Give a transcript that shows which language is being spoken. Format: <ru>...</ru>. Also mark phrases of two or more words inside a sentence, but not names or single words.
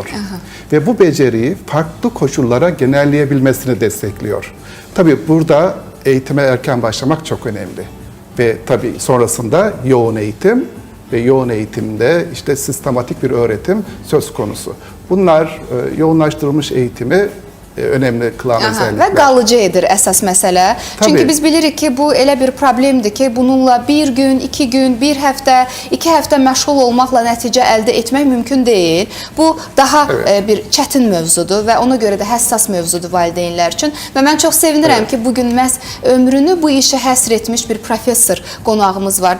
<tr>Ve bu beceriyi farklı koşullara genelleyebilmesini destekliyor. Tabii burada eğitime erken başlamak çok önemli. Ve tabii sonrasında yoğun eğitim ve yoğun eğitimde işte sistematik bir öğretim söz konusu. Bunlar yoğunlaştırılmış eğitimi önemli kılan özellikler.</tr> <az>Və qalıcı edir əsas məsələ. Çünki biz bilirik ki, bu elə bir problemdir ki, bununla bir gün, 2 gün, bir həftə, 2 həftə məşğul olmaqla nəticə əldə etmək mümkün deyil. Bu daha bir çətin mövzudur və ona görə də həssas mövzudur valideynlər üçün. Və mən çox sevinirəm ki, bugün məhz ömrünü bu işə həsr etmiş bir professor qonağımız var.</az>